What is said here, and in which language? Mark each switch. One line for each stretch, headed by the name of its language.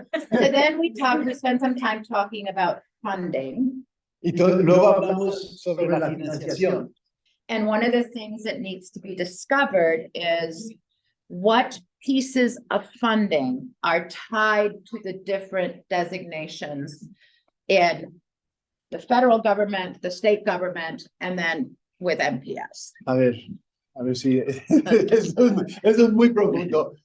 English: so then we spent some time talking about funding.
Spanish: Y luego hablamos sobre la financiación.
English: And one of the things that needs to be discovered is what pieces of funding are tied to the different designations in the federal government, the state government, and then with MPS.
Spanish: A ver si eso es muy profundo.